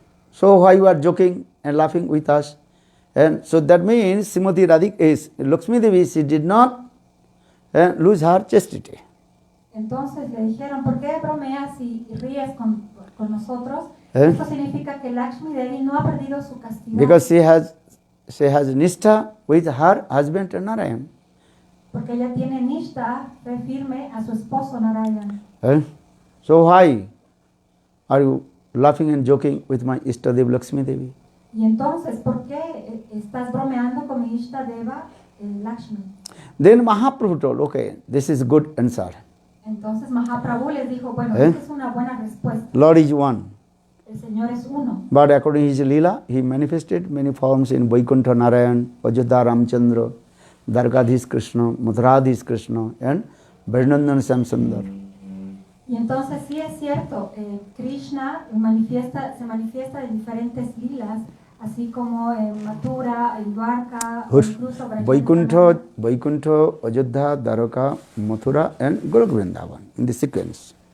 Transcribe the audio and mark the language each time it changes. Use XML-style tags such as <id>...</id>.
<en>So why you are joking and laughing with us? And so that means Srimati Radhika is Lakshmi Devi, she did not lose her chastity.</en> <es>Entonces le dijeron, ¿por qué bromeas y ríes con nosotros? Esto significa que Lakshmi Devi no ha perdido su castidad.</es> <en>Because she has nishtha with her husband Narayan.</en> <es>Porque ella tiene nishta, fe firme a su esposo Narayan.</es> <en>So why are you laughing and joking with my Ishtadev Lakshmi Devi?</en> <es>Y entonces, ¿por qué estás bromeando con mi Ishtadeva Lakshmi?</es> <en>Then Mahaprabhu told, okay, this is good answer.</en> <es>Entonces Mahaprabhu les dijo, bueno, esta es una buena respuesta.</es> <en>Lord is one.</en> <es>El Señor es uno.</es> <en>But according to his Leela, he manifested many forms in Vaikuntha Narayan, Ajodhya Ramchandra, Dwarkadhish Krishna, Mathuradish Krishna, and Vrindavan Samsundar.</en> <es>Y entonces sí es cierto, Krishna se manifiesta en diferentes lilas, así como en Mathura, en Dwarka, incluso</es> <en>Vaikuntha, Ajodhya, Dwarka, Mathura, and Golok Vrindavan in the sequence.</en>